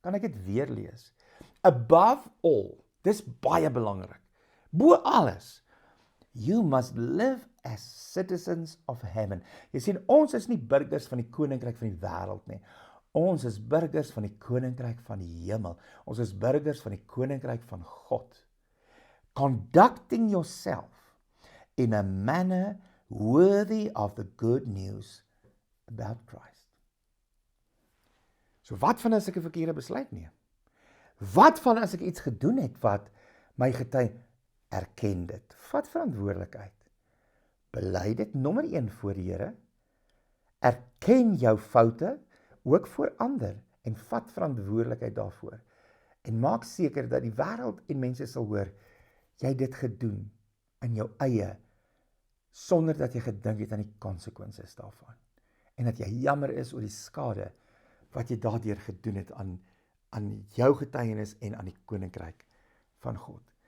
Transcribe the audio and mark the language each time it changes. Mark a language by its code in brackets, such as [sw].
[af] Kan ek dit weer lees? [en] Above all, [af] dis baie belangrik. Bo alles, [en] you must live as citizens of heaven. [af] Jy sien, ons is nie burgers van die koninkryk van die wêreld nie. Ons is burgers van die koninkryk van die hemel. Ons is burgers van die koninkryk van God. [en] Conducting yourself in a manner worthy of the good news about Christ. [af] So wat van as ek 'n verkeerde besluit neem? Wat van as ek iets gedoen het wat my getuie erken dit? Vat verantwoordelikheid. Bely dit nommer 1 voor die Here. Erken jou foute ook voor ander en vat verantwoordelikheid daarvoor. En maak seker dat die wêreld en mense sal hoor jy het dit gedoen in jou eie sonder dat jy gedink het aan die konsekwensies daarvan. En dat jy jammer is oor die skade wat jy daardeur gedoen het aan jou getuienis en aan die koninkryk van God.